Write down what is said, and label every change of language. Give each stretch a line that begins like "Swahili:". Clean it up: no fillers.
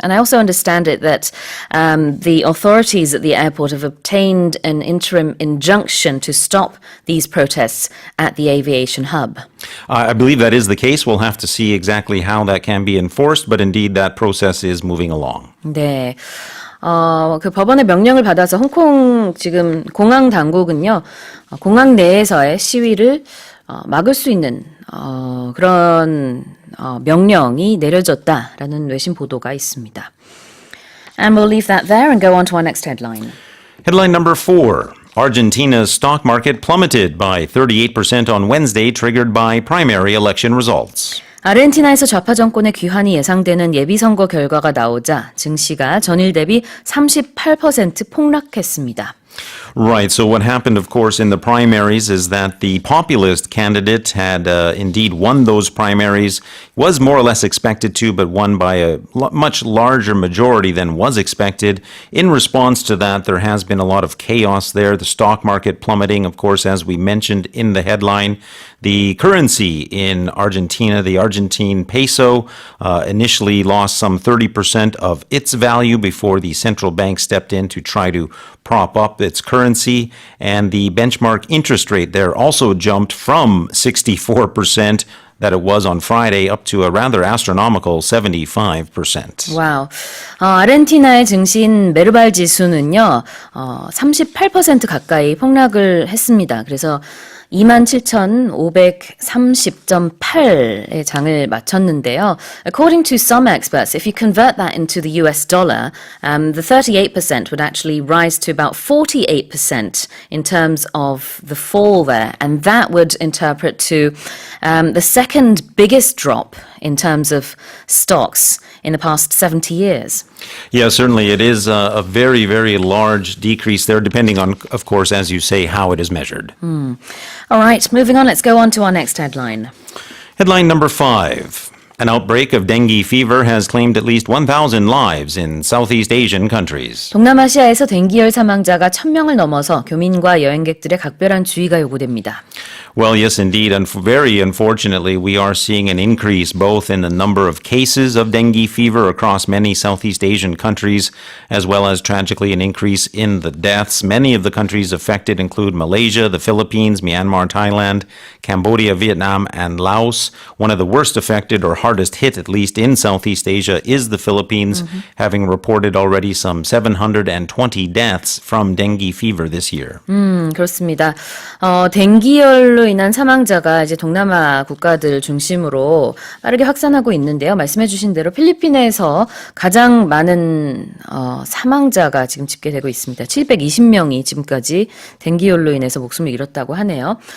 English: And I also understand it that the authorities at the airport have obtained an interim injunction to stop these protests at the aviation hub. I believe that is the case. We'll have to see exactly how that can be enforced, but indeed that process is moving along.
Korean: 네. 그 법원의 명령을 받아서 홍콩 지금 공항 당국은요, 공항 내에서의 시위를 막을 수 있는 그런 명령이 내려졌다라는 외신 보도가 있습니다.
English: And we'll leave that there and go on to our next headline. Headline number 4. Argentina's stock market plummeted by 38% on Wednesday, triggered by primary election results.
Korean: 아르헨티나에서 좌파 정권의 귀환이 예상되는 예비선거 결과가 나오자 증시가 전일 대비 38% 폭락했습니다.
English: Right. So what happened, of course, in the primaries is that the populist candidate had indeed won those primaries, was more or less expected to, but won by a much larger majority than was expected. In response to that, there has been a lot of chaos there. The stock market plummeting, of course, as we mentioned in the headline. The currency in Argentina, the Argentine peso, initially lost some 30% of its value before the central bank stepped in to try to prop up its currency. And the benchmark interest rate there also jumped from 64% that it was on Friday up to a rather astronomical 75%.
Korean: 와우. 아르헨티나의 증시인 메르발 지수는요, 38% 가까이 폭락을 했습니다. 그래서 27,530.8의 장을 마쳤는데요.
English: According to some experts, if you convert that into the US dollar, the 38% would actually rise to about 48% in terms of the fall there. And that would interpret to the second biggest drop in terms of stocks in the past 70 years. Yeah, certainly it is a very, very large decrease there, depending on, of course, as you say, how it is measured. All right, moving on, let's go on to our next headline. Headline number 5. An outbreak of dengue fever has claimed at least 1,000 lives in Southeast Asian countries.
Korean: 동남아시아에서 댕기열 사망자가 1,000명을 넘어서 교민과 여행객들의 각별한 주의가 요구됩니다.
English: Well, yes, indeed. And very unfortunately, we are seeing an increase both in the number of cases of dengue fever across many Southeast Asian countries, as well as tragically an increase in the deaths. Many of the countries affected include Malaysia, the Philippines, Myanmar, Thailand, Cambodia, Vietnam, and Laos. One of the worst affected or hardest hit, at least in Southeast Asia, is the Philippines, having reported already some 720 deaths from dengue fever this year.
Korean: 그렇습니다. 댕기열로 인한 사망자가 이제 동남아 국가들 중심으로 빠르게 확산하고 있는데요. 말씀해주신 대로 필리핀에서 가장 많은 사망자가 지금 집계되고 있습니다. 720명이 지금까지 댕기열로 인해서 목숨을 잃었다고 하네요.